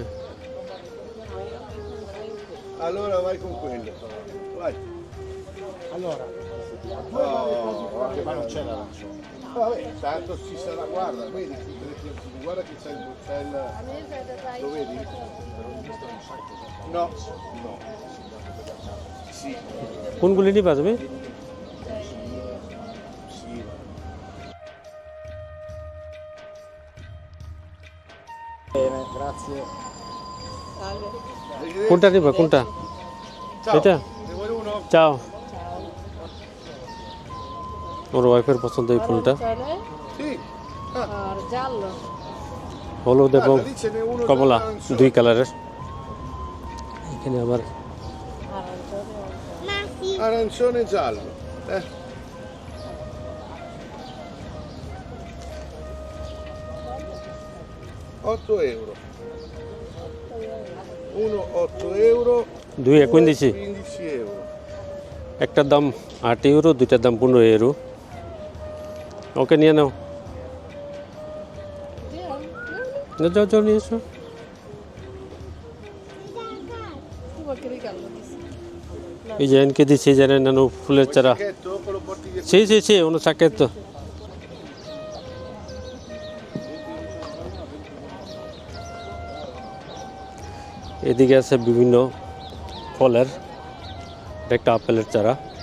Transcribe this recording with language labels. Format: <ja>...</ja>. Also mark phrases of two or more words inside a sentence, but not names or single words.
<it>Allora vai con quello. Vai. Allora, ma non c'è l'arancione. Vabbè, tanto ci sarà, guarda, vedi, guarda che c'è il, lo vedi? No, no. Sì.</it> <bn>কোনগুলি নিবা তুমি?</bn> <it>Sì. Bene, grazie.</it> <bn>কোনটা নিবা? কোনটা?</bn> <it>Ciao.</it> <bn>এটা?</bn> <it>Ne vuoi uno?</it> <bn>চাও। ওর ওয়াইফের পছন্দ এই ফুলটা,</bn> <it>Sì.</it> <bn>আর জাল হলুদ এবং</bn> <it>Guarda, lì ce n'è uno</it> <bn>কমলা,</bn> <it>arancione.</it> <bn>দুই কালারের। এখানে আবার</bn> <it>Arancione e giallo. 8 euro. Uno 8 euro.</it> <bn>দুই এখন দিছি। 15 euro. একটার দাম 8 ইউরো, দুইটার দাম 15 ইউরো। ওকে নিয়ে নাও। যাও যাও নিয়ে এসো। এই যে এনকে দিচ্ছি, জানেন নানু ফুলের চারা।</bn> <it>Sacchetto, quello porti via.</it> <bn>সেই সেই সেই</bn> <it>uno sacchetto</it> <bn>তো। এদিকে আছে বিভিন্ন ফলের, একটা আপেলের চারা।</bn>